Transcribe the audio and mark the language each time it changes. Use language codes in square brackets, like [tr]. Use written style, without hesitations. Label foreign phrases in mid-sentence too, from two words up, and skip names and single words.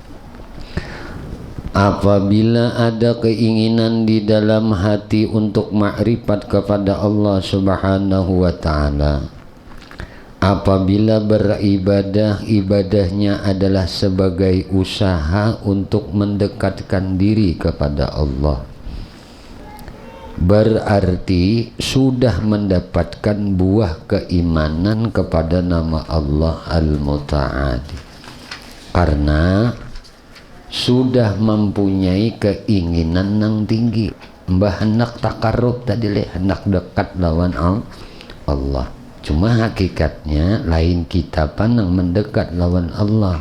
[id] Apabila ada keinginan di dalam hati untuk makrifat kepada Allah [ar] subhanahu wa ta'ala, [id] apabila beribadah, ibadahnya adalah sebagai usaha untuk mendekatkan diri kepada Allah, berarti sudah mendapatkan buah keimanan kepada nama Allah Al-Muta'ali, karena sudah mempunyai keinginan yang tinggi. [bjn] Mbah hendak takarrub tadi hendak dekat lawan Allah. [id] Cuma hakikatnya lain kita pandang mendekat lawan Allah.